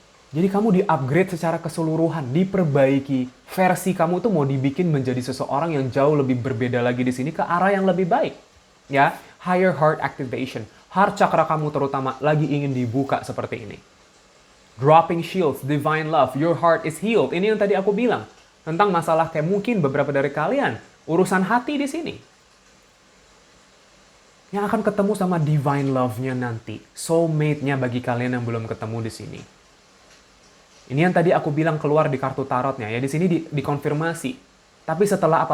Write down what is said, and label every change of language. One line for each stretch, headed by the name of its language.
Indonesian: Jadi kamu di-upgrade secara keseluruhan, diperbaiki. Versi kamu tuh mau dibikin menjadi seseorang yang jauh lebih berbeda lagi di sini ke arah yang lebih baik. Ya,
English: higher heart activation.
Indonesian: Heart chakra kamu terutama lagi ingin dibuka seperti ini.
English: Dropping shields, divine love, your heart is healed.
Indonesian: Ini yang tadi aku bilang tentang masalah kayak mungkin beberapa dari kalian urusan hati di sini. Yang akan ketemu sama divine love-nya nanti, soulmate-nya bagi kalian yang belum ketemu di sini. Ini yang tadi aku bilang keluar di kartu tarotnya ya, di sini dikonfirmasi. Tapi setelah apa?